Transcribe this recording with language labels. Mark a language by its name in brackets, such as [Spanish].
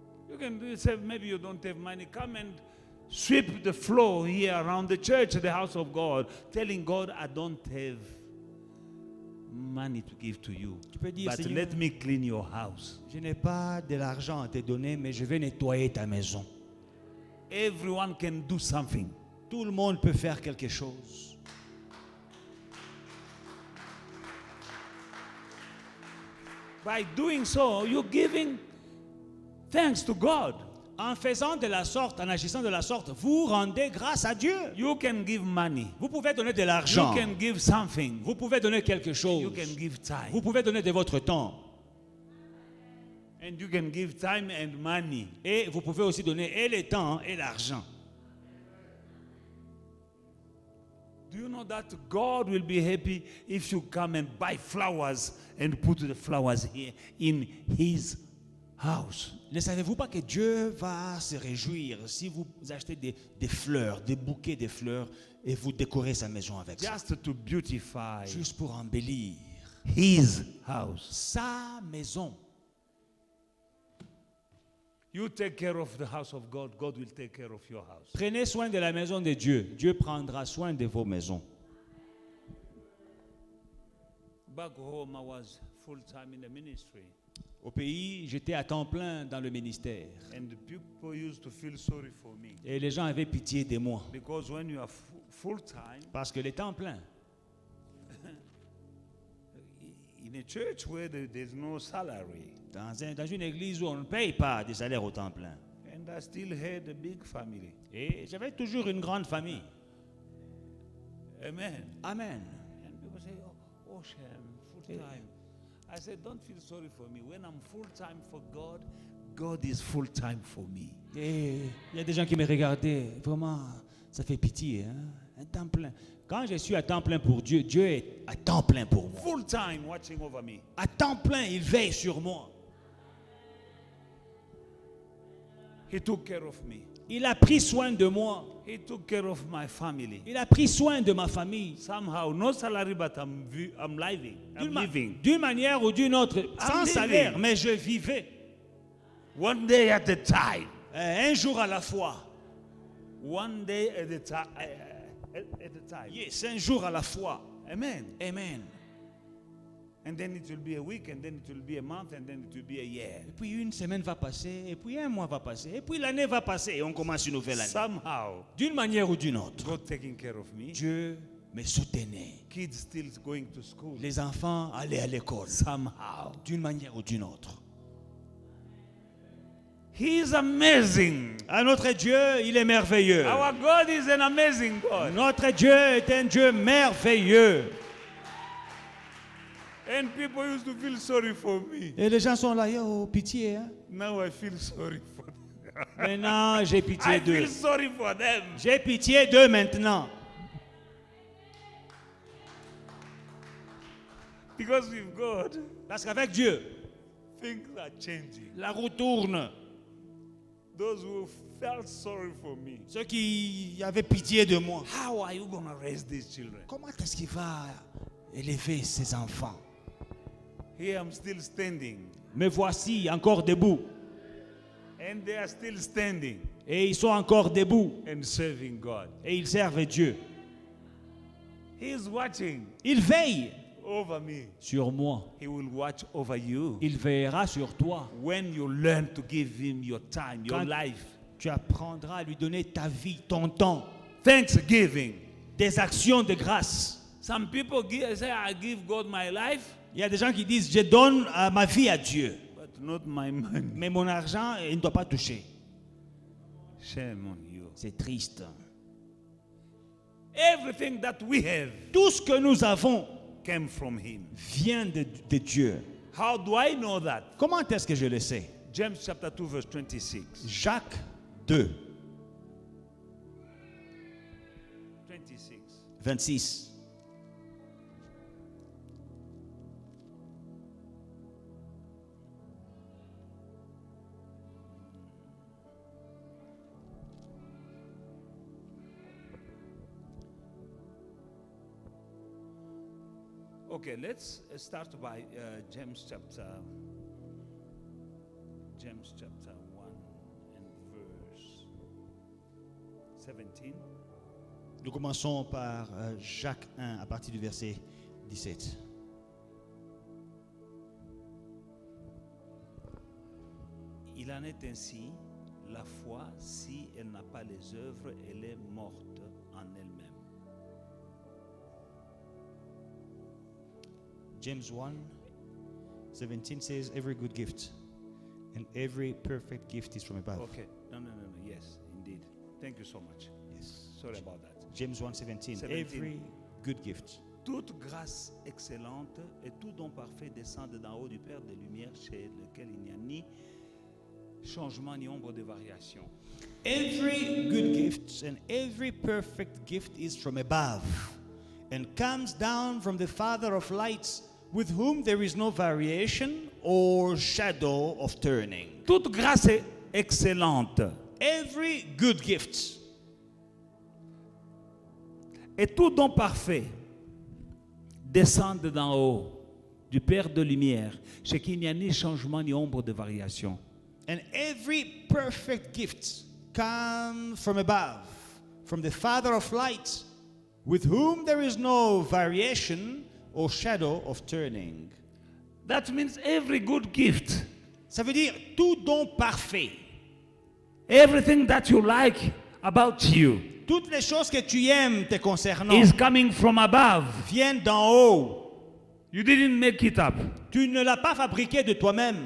[English] You can say, maybe you don't have money. Come and sweep the floor here around the church, the house of God, telling God, I don't have money to give to you. [French] Tu peux dire, [English] But [French] Seigneur, [English] let me clean your house. [French] je n'ai pas de l'argent à te donner, mais je vais nettoyer ta maison. [English] Everyone can do something. [French] Tout le monde peut faire quelque chose. [English] By doing so, you're giving thanks to God. [French] En faisant de la sorte, en agissant de la sorte, vous rendez grâce à Dieu. [English] You can give money. [French] Vous pouvez donner de [English] You [French] l'argent. [English] can give something. [French] Vous pouvez donner quelque chose. [English] You can give time. [French] Vous pouvez donner de votre temps. [English] And you can give time and money. [French] Et vous pouvez aussi donner et le temps et l'argent. [English] Do you know that God will be happy if you come and buy flowers and put the flowers here in His house? [French] Ne savez-vous pas que Dieu va se réjouir si vous achetez des fleurs, des bouquets de fleurs et vous décorez sa maison avec ça? [English] Just to beautify [French] Juste pour embellir [English] His house. [French] sa maison. [English] You take care of the house of God, God will take care of your house. [French] Prenez soin de la maison de Dieu. Dieu prendra soin de vos maisons. [English] Back home, I was full time in the ministry, [French] Au pays, j'étais à temps plein dans le ministère. [English] and the people used to feel sorry for me [French] Et les gens avaient pitié de moi. [English] because when you are full time [French] Parce que les temps pleins, [English] in a church where there's no salary, [French] dans une église où on ne paye pas des salaires au temps plein. [English] and I still had a big family. [French] Et j'avais toujours une grande famille. [English] Amen. [French] Amen. [English] And people say, oh Shem, full time. I said, don't feel sorry for me. When I'm full time for God, God is full time for me. [French] Et il y a des gens qui me regardaient. Vraiment, ça fait pitié. Hein? Un temps plein. Quand je suis à temps plein pour Dieu, Dieu est à temps plein pour moi. [English] Full time watching over me. [French] À temps plein, il veille sur moi. [English] He took care of me. [French] Il a pris soin de moi. [English] He took care of my family. [French] Il a pris soin de ma famille. [English] Somehow, no salary, but I'm living. I'm living. [French] D'une manière ou d'une autre, sans [English] living. [French] salaire, mais je vivais. [English] One day at a time. [French] Un jour à la fois. [English] One day at a time. At a time. [French] Yes, un jour à la fois. [English] Amen. [French] Amen. [English] And then it will be a week, and then it will be a month, and then it will be a year. [French] Et puis une semaine va passer, et puis un mois va passer, et puis l'année va passer, et on commence une nouvelle année. [English] Somehow, [French] D'une manière ou d'une autre, [English] God taking care of me. [French] Dieu me soutenait. [English] Kids still going to school. [French] Les enfants allaient à l'école. [English] Somehow. [French] D'une manière ou d'une autre. [English] He is amazing. [French] À notre Dieu, il est merveilleux. [English] Our God is an amazing God. [French] Notre Dieu est un Dieu merveilleux. [English] And people used to feel sorry for me. [French] Et les gens sont là, oh, pitié. Hein? [English] Now I feel sorry for them. [French] Maintenant, j'ai pitié [English] I [French] d'eux. [English] feel sorry for them. [French] J'ai pitié d'eux maintenant. [English] Because with God, [French] Parce qu'avec Dieu, [English] things are changing. [French] la roue tourne. [English] Those who felt sorry for me. [French] Ceux qui avaient pitié de moi. [English] How are you going to raise these children? [French] Comment est-ce qu'il va élever ses enfants? [English] Here I'm still standing. [French] Me voici encore debout. [English] And they are still standing [French] Et ils sont encore debout. [English] and serving God. [French] Et ils servent Dieu. [English] He is watching [French] Il veille [English] over me. [French] sur moi. [English] He will watch over you. [French] Il veillera sur toi. [English] When you learn to give him your time, your [French] Quand [English] life. [French] tu apprendras à lui donner ta vie, ton temps. [English] Thanksgiving. [French] Des actions de grâce. [English] Some people say, I give God my life, [French] Il y a des gens qui disent, je donne ma vie à Dieu. [English] but not my money. [French] Mais mon argent, il ne doit pas toucher. [English] Shame on you. [French] C'est triste. [English] Everything that we have [French] Tout ce que nous avons [English] came from him. [French] vient de Dieu. [English] How do I know that? [French] Comment est-ce que je le sais? [English] James chapter 2 verse 26. [French] Jacques 2, 26. 26. [English] Okay, let's start by James chapter 1 and verse 17. [French] Nous commençons par Jacques 1 à partir du verset 17. Il en est ainsi, la foi, si elle n'a pas les œuvres, elle est morte en elle-même. [English] James 1, 17 says, every good gift and every perfect gift is from above. Okay, no, yes, indeed. Thank you so much. Yes. Sorry about that. James 1, 17. 17. Every good gift. [French] Toute grâce excellente et tout don parfait descendent d'en haut du Père des Lumières, chez lequel il n'y a ni changement ni ombre de variation. [English] Every good gift and every perfect gift is from above and comes down from the Father of lights, with whom there is no variation or shadow of turning. [French] Toute grâce excellente [English] Every good gift [French] et tout don parfait descendent d'en haut du Père de lumière, chez qui il n'y a ni changement ni ombre de variation. [English] and every perfect gift comes from above, from the Father of lights, with whom there is no variation or shadow of turning. That means every good gift, [French] Ça veut dire tout don parfait. [English] everything that you like about you, [French] Toutes les choses que tu aimes te concernant [English] is coming from above. [French] viennent d'en haut. [English] You didn't make it up. [French] Tu ne l'as pas fabriqué de toi-même.